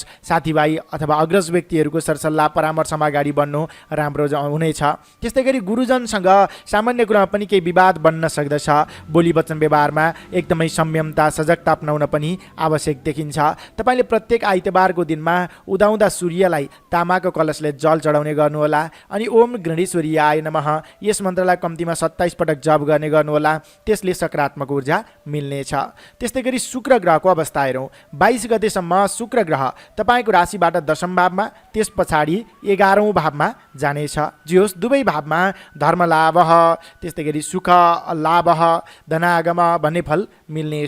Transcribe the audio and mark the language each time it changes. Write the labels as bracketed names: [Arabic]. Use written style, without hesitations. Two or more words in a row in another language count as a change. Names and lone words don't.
[Nepali] साथीभाइ अथवा अग्रज व्यक्तिहरूको सरसल्लाह परामर्शमा अगाडि बढ्नु राम्रो हुनेछ। त्यस्तै गरी गुरुजनसँग सामान्य कुरामा पनि केही विवाद बन्न सक्दछ। बोली वचन व्यवहारमा एकदमै संयमता सजगता अपनाउन पनि आवश्यक देखिन्छ। तपाईँले प्रत्येक आइतबारको दिनमा उदाउँदा सूर्यलाई तामाको कलशले जल चढाउने गर्नुहोला अनि [Sanskrit] ओम गणेश्वरीयाय नमः [Nepali] यस मन्त्रलाई कम्तीमा 27 पटक जप गर्ने गर्नुहोला। त्यसले सकारात्मक ऊर्जा मिल्नेछ। त्यस्तै गरी शुक्र ग्रहको अवस्था हेरौँ। 22 गतेसम्म शुक्र ग्रह तपाईँको राशिबाट 10औं भावमा, त्यस पछाडि 11औं भावमा जानेछ। जे होस्, दुवै भावमा धर्म लाभ, त्यस्तै गरी सुख लाभ, धनागम भन्ने फल मिल्नेछ।